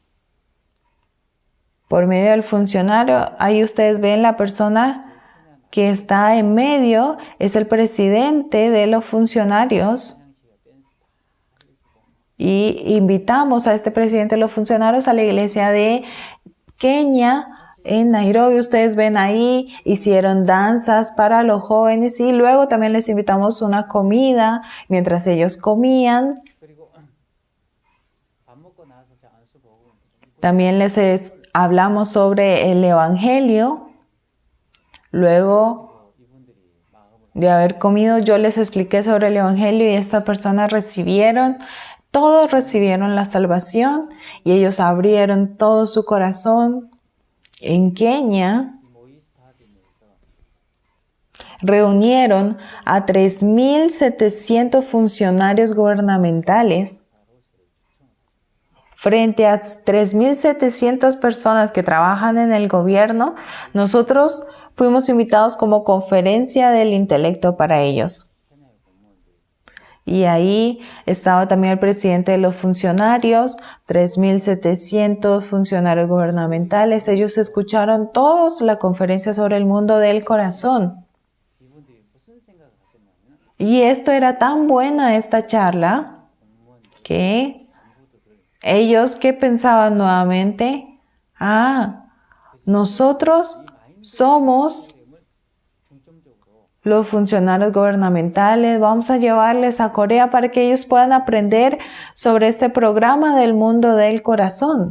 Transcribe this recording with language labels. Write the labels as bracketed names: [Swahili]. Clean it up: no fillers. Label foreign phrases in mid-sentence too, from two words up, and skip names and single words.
[Spanish] por medio del funcionario, ahí ustedes ven la persona que está en medio, es el presidente de los funcionarios, y invitamos a este presidente de los funcionarios a la iglesia de Kenia en Nairobi. Ustedes ven ahí, hicieron danzas para los jóvenes y luego también les invitamos una comida mientras ellos comían. [Korean] 그리고 밥 먹고 나서 저 안수 보고 [Spanish] También hablamos sobre el evangelio. Luego [Korean] 이분들이 마음을 [Spanish] de haber comido, yo les expliqué sobre el evangelio y estas personas todos recibieron la salvación y ellos abrieron todo su corazón. En Kenia [Korean] 이 모의 스타디움에서 [Spanish] reunieron a 3.700 funcionarios gubernamentales. Frente a 3.700 personas que trabajan en el gobierno, nosotros fuimos invitados como conferencia del intelecto para ellos. Y ahí estaba también el presidente de los funcionarios, 3.700 funcionarios gubernamentales. Ellos escucharon todos la conferencia sobre el mundo del corazón. [Korean] 이분들이 무슨 생각을 하셨냐면 [Spanish] Y esto era tan buena esta charla que ellos, ¿qué pensaban nuevamente? Nosotros somos [Korean] 중점적으로 [Spanish] los funcionarios gubernamentales, vamos a llevarles a Corea para que ellos puedan aprender sobre este programa del mundo del corazón.